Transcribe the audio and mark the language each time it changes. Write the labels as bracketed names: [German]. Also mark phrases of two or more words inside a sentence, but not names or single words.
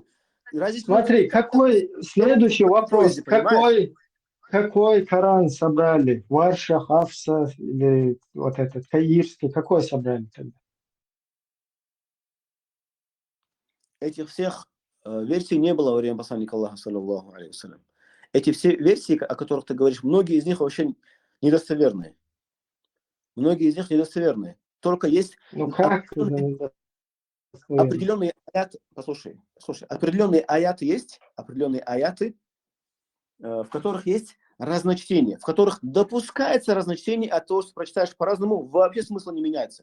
[Russian] Смотри, какой следующий вопрос, какой Коран собрали? Варша, Хафса или вот этот Каирский, какой собрали тогда? Этих всех версий не было во время посланника Аллаха, [Arabic] صلى الله عليه وسلم. [Russian] Эти все версии, о которых ты говоришь, многие из них вообще недостоверные. Многие из них недостоверные. Только есть определенные аяты. Послушай, определенные аяты есть, определенные аяты, в которых есть разночтение, в которых допускается разночтение, от того, что прочитаешь по-разному, вообще смысл не меняется.